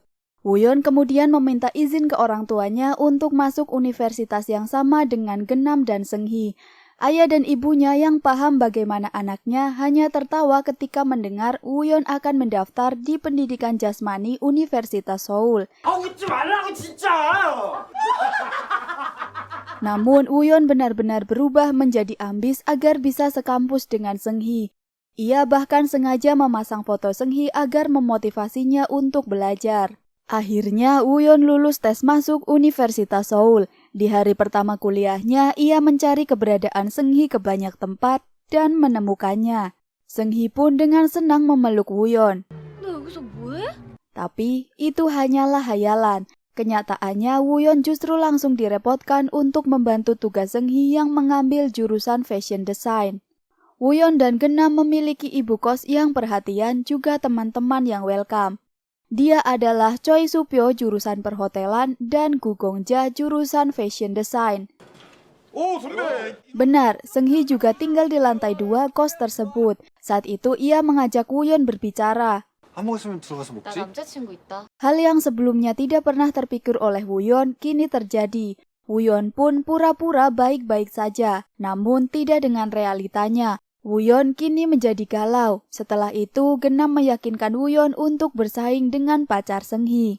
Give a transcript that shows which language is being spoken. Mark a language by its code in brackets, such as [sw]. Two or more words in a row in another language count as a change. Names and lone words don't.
[id] Woo-yeon kemudian meminta izin ke orang tuanya untuk masuk universitas yang sama dengan Genam dan Seung-hee. Ayah dan ibunya yang paham bagaimana anaknya hanya tertawa ketika mendengar Woo-yeon akan mendaftar di pendidikan jasmani Universitas Seoul. [ko] 웃지 말라고 진짜. [id] Namun Woo-yeon benar-benar berubah menjadi ambis agar bisa sekampus dengan Seung-hee. Ia bahkan sengaja memasang foto Seung-hee agar memotivasinya untuk belajar. Akhirnya Woo-yeon lulus tes masuk Universitas Seoul. Di hari pertama kuliahnya, ia mencari keberadaan Seung-hee ke banyak tempat dan menemukannya. Seung-hee pun dengan senang memeluk Woo-yeon. [ko] 너 여기서 뭐해? [id] Tapi itu hanyalah hayalan. Kenyataannya, Woo-yeon justru langsung direpotkan untuk membantu tugas Seung-hee yang mengambil jurusan [en] fashion design. [id] Woo-yeon dan Genam memiliki ibu kos yang perhatian, juga teman-teman yang welcome. Dia adalah Choi Soo-pyo jurusan perhotelan dan Gu Gong-ja jurusan [en] fashion design. [ko] 오, 선배! [id] Benar, Seung-hee juga tinggal di lantai 2 kos tersebut. Saat itu ia mengajak Woo-yeon berbicara. [ko] 안 먹었으면 들어가서 나 먹지? 남자친구 있다. [id] Hal yang sebelumnya tidak pernah terpikir oleh Woo-yeon kini terjadi. Woo-yeon pun pura-pura baik-baik saja, namun tidak dengan realitanya. Woo-yeon kini menjadi galau. Setelah itu, Genam meyakinkan Woo-yeon untuk bersaing dengan pacar Seung-hee.